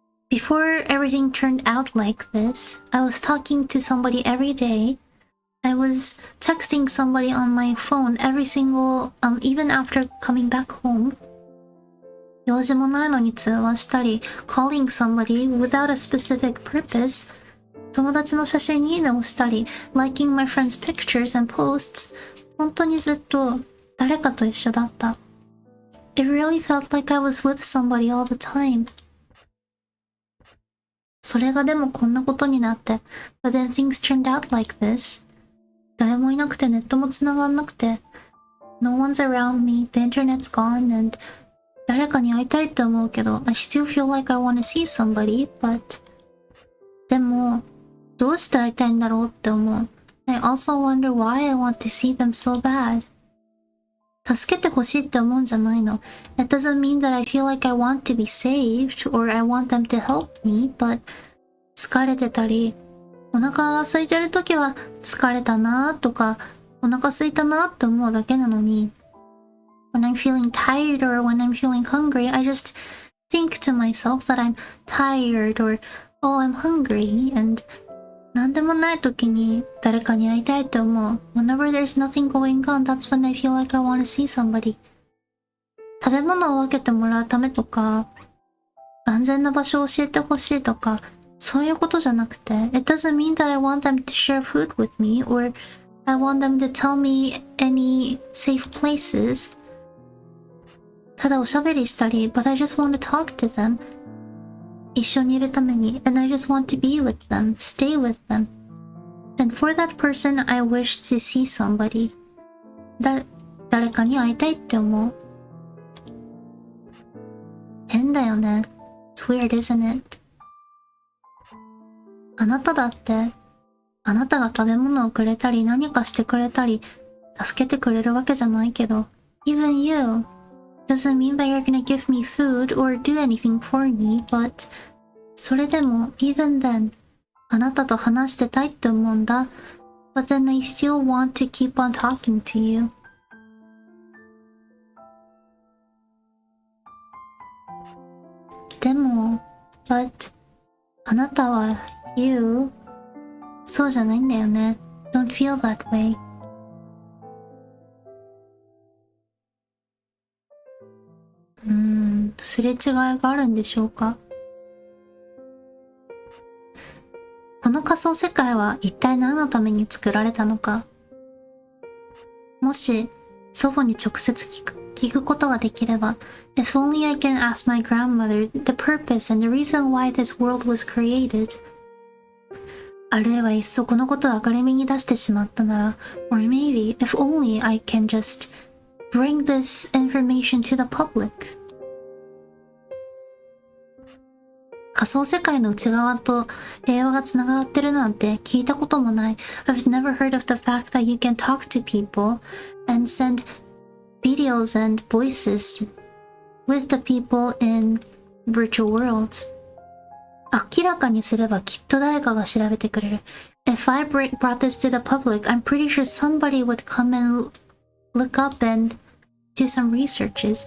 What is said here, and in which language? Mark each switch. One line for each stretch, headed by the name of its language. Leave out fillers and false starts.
English: Before everything turned out like this, I was talking to somebody every day. I was texting somebody on my phone every single, even after coming back home.
Japanese: 用事もないのに通話したり、
English: calling somebody without a specific purpose.
Japanese: 友達の写真にいいねをしたり、
English: liking my friends' pictures and posts.
Japanese: 本当にずっと誰かと一緒だった。
English: It really felt like I was with somebody all the time.
Japanese: それがでもこんなことになって、
English: but then things turned out like this.
Japanese: 誰もいなくてネットも繋がんなくて、
English: no one's around me, the internet's gone, and
Japanese: 誰かに会いたいって思うけど、
English: I still feel like I want to see somebody, but
Japanese: でも、どうして会いたいんだろうって思う。
English: I also wonder why I want to see them so bad.
Japanese: 助けてほしいって思うんじゃないの。
English: It doesn't mean that I feel like I want to be saved or I want them to help me, but
Japanese: 疲れてたり、お腹が空いてるときは疲れたなとか、お腹空いたなって思うだけなのに、
English: When I'm feeling tired or when I'm feeling hungry, I just think to myself that I'm tired or, oh, I'm hungry, and
Japanese: なんでもない時に誰かに会いたいと思う。
English: Whenever there's nothing going on, that's when I feel like I want to see somebody.
Japanese: 食べ物を分けてもらうためとか、安全な場所を教えてほしいとか、そういうことじゃなくて、
English: It doesn't mean that I want them to share food with me or I want them to tell me any safe places.
Japanese: ただおしゃべりしたり、
English: but I just want to talk to them.
Japanese: 一緒にいるために
English: and I just want to be with them, stay with them. And for that person, I wish to see somebody.
Japanese: 誰かに会いたいって思う。変だよね。
English: It's weird, isn't it?
Japanese: あなただって、あなたが食べ物をくれたり何かしてくれたり、助けてくれるわけじゃないけど、
English: even you doesn't mean that you're gonna give me food or do anything for me, but
Japanese: それでも
English: even then
Japanese: あなたと話してたいって思うんだ。
English: But then I still want to keep on talking to you.
Japanese: でも but あなたは you そうじゃないんだよね。
English: Don't feel that way.
Japanese: すれ違いがあるんでしょうか。この仮想世界は一体何のために作られたのか。
English: もし祖母に直接聞くことができれば、If only I can ask my grandmother the purpose and the reason why this world was created.
Japanese: あるいはいっそこのことを明るみに出してしまったなら、
English: or maybe if only I can just bring this information to the public.
Japanese: 仮想世界の内側と平和がつながってるなんて聞いたこともない。
English: I've never heard of the fact that you can talk to people and send videos and voices with the people in virtual worlds.
Japanese: 明らかにすればきっと誰かが調べてくれる。
English: If I brought this to the public, I'm pretty sure somebody would come and look up and do some research.